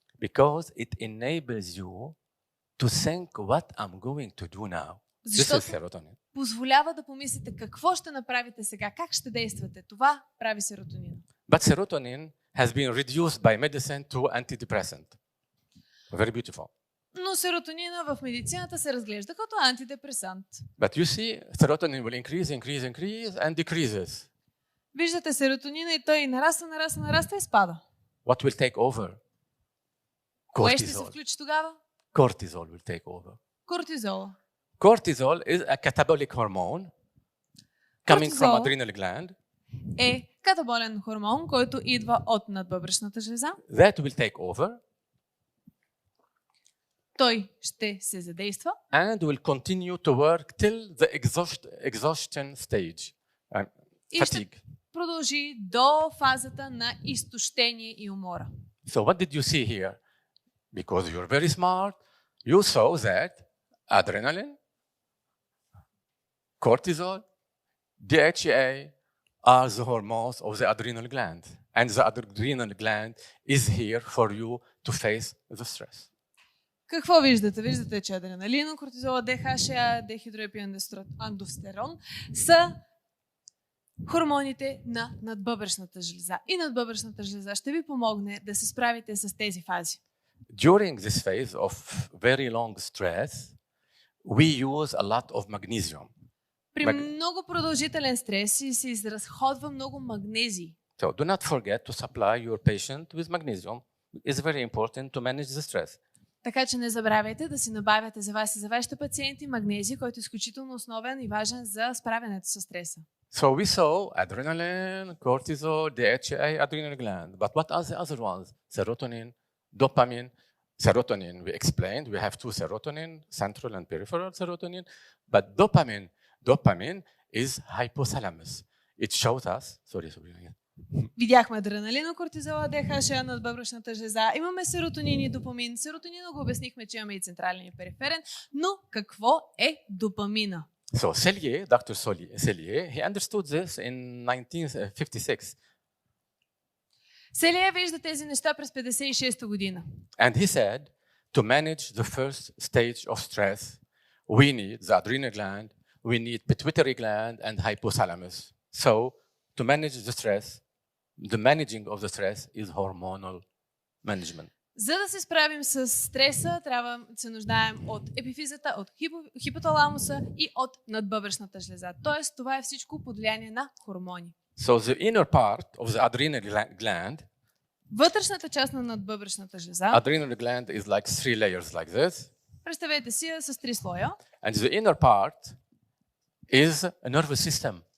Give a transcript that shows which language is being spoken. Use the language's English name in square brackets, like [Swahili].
[English] Because it enables you to think what I'm going to do now. This is serotonin. [Bulgarian] Позволява да помислите какво ще направите сега, как ще действате. Това прави серотонин. [English] But serotonin has been reduced by medicine to antidepressant. Very beautiful. [Bulgarian] Но серотонина в медицината се разглежда като антидепресант. [English] But you see, serotonin will increase and decreases. [Bulgarian] Виждате серотонина и той нараства и спада. [English] What will take over? [Bulgarian] Кое ще се включи тогава? [English] Cortisol will take over. [Bulgarian] Кортизола. [English] Cortisol is a catabolic hormone coming from adrenal gland. [Bulgarian] Е катаболен хормон, който идва от надбъбречната жлеза. [English] That will take over. [Bulgarian] Той ще се задейства. [English] And will continue to work till the exhaustion stage. [Bulgarian] И ще продължи до фазата на изтощение и умора. [English] So what did you see here? Because you're very smart, you saw that adrenaline, cortisol, DHEA are the hormones of the adrenal gland. And the adrenal gland is here for you to face the stress. [Bulgarian] Какво виждате? Виждате, че адреналин, кортизола, ДХЕА, дехидроепиандестерон са хормоните на надбъбречната жлеза. И надбъбречната жлеза ще ви помогне да се справите с тези фази. [English] During this phase of very long stress, we use a lot of magnesium. [Bulgarian] При много продължителен стрес се изразходва много магнезий. [English] So do not forget to supply your patient with magnesium. It's very important to manage the stress. [Bulgarian] Така че не забравяйте да си набавяте за вас и за вашите пациенти магнезий, който е изключително основен и важен за справянето с стреса. [English] So we saw adrenaline, cortisol, DHA, adrenal gland. But what are the other ones? Serotonin, dopamine. Serotonin, we explained. We have two serotonin, central and peripheral serotonin. But dopamine is hypothalamus. It shows us, sorry. [Bulgarian] Видяхме адреналина, кортизола, ДХА, надбъбречната жлеза. Имаме серотонин и допамин. Серотонина го обяснихме, че имаме и централен и периферен. Но какво е допамина? [English] So Dr. Selye, he understood this in 1956. [Bulgarian] Селие вижда тези неща през 56-та година. [English] And he said, to manage the first stage of stress, we need the adrenal gland, we need pituitary gland and hypothalamus. So to manage the stress, the managing of the stress is hormonal management. [Bulgarian] За да се справим с стреса, трябва да се нуждаем от епифизата, от хипоталамуса и от надбъбречната жлеза. Тоест, това е всичко под влияние на хормони. [English] So the inner part of the adrenal gland, [Bulgarian] вътрешната част на надбъбречната жлеза, [English] adrenal gland is like 3 layers like this. [Bulgarian] Представете си с 3 слоя. [English] And the inner part is a nervous system.